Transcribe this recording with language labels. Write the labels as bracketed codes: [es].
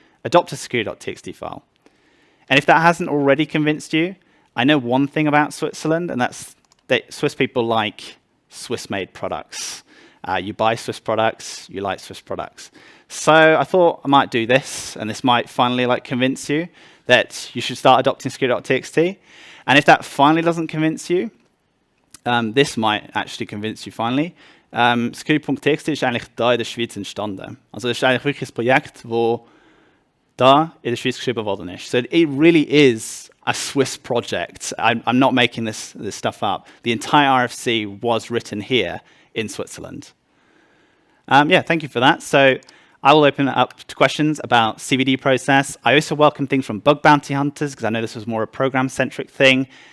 [en] Adopt a Security.txt file. And if that hasn't already convinced you, I know one thing about Switzerland, and that's that Swiss people like Swiss-made products. You buy Swiss products, you like Swiss products. So I thought I might do this, and this might finally convince you that you should start adopting Security.txt. And if that finally doesn't convince you, this might actually convince you finally. [de] Security.txt ist eigentlich da in der Schweiz entstanden. Also das ist eigentlich wirklich ein Projekt, wo da in der Schweiz geschrieben worden ist. [en] So it really is a Swiss project. I'm not making this stuff up. The entire RFC was written here in Switzerland. Yeah, thank you for that. So I will open it up to questions about CVD process. I also welcome things from bug bounty hunters, because I know this was more a program-centric thing.